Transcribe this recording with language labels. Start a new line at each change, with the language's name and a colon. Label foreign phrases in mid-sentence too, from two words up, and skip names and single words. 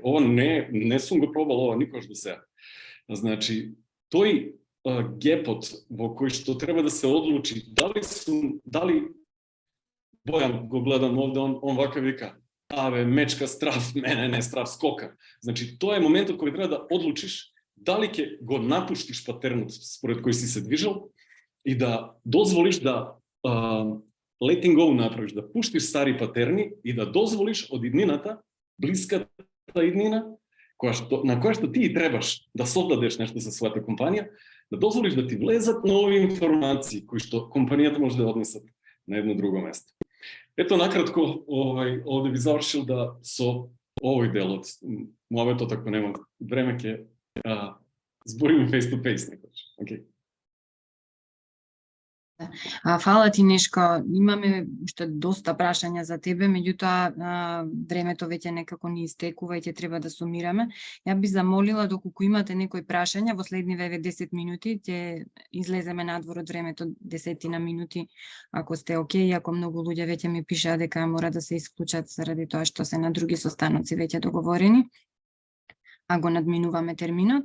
Macedonian: Ова не сум го пробал, ова никогаш до сега. Значи, тој гепот во кој што треба да се одлучи, дали Бојан го гледам овде, он вака вика, мечка страв, мене не страв, скока. Значи, тоа е моментот кој треба да одлучиш дали ќе го напуштиш патернот според кој си се движел и да дозволиш да
English: letting go
Macedonian: направиш, да пуштиш стари патерни и да дозволиш од иднината, блиската иднина, на која што ти требаш да создадеш нешто за својата компанија, да дозволиш да ти влезат нови информации кои што компанијата може да однесат на едно друго место. Ето накратко, овде би завршил да со овој дел од муабетот, ако нема време, ќе збориме
English: face to face
Macedonian: некојаш. Океј. Фала ти, Нешко. Имаме уште доста прашања за тебе, меѓутоа времето веќе некако ни истекува и ќе треба да сумираме. Ја би замолила, доколку имате некои прашања, во следниве 10 минути ќе излеземе надвор од времето 10 минути, ако сте окей, ако многу луѓе веќе ми пишаа дека мора да се исклучат заради тоа што се на други состаноци веќе договорени, а го надминуваме терминот.